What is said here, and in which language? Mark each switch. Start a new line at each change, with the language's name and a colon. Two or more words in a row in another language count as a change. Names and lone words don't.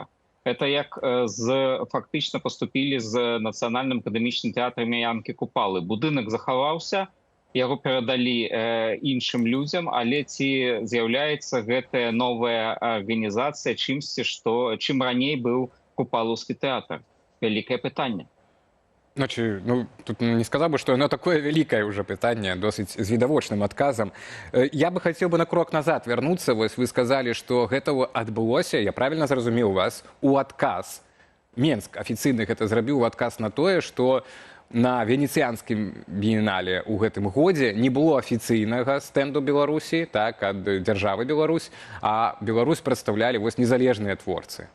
Belarusian: Гэта як фактычна паступілі з нацыянальным акадэмічным тэатрам Янкі Купалы. Будынак захаваўся, яго перадалі іншым людзям, але ці з'яўляецца гэтая новая арганізацыя чымсьці, чым раней быў Купалаўскі тэатр? Вялікае пытанне.
Russian: Значит, тут не сказал бы, что оно такое великое уже пытание,
Belarusian: досыць з відавочным адказам.
Russian: Я бы хотел бы на крок назад вернуться.
Belarusian: Вось вы
Russian: сказали, что
Belarusian: гэта адбылося, я правильно зразумеў вас, у адказ. Менск афіцыйна гэта зрабіў у адказ на тое, што на венецыянскім біенале ў гэтым годзе не было афіцыйнага стэнду Беларусі, так, ад дзяржавы Беларусь, а Беларусь прадстаўлялі вось незалежныя творцы.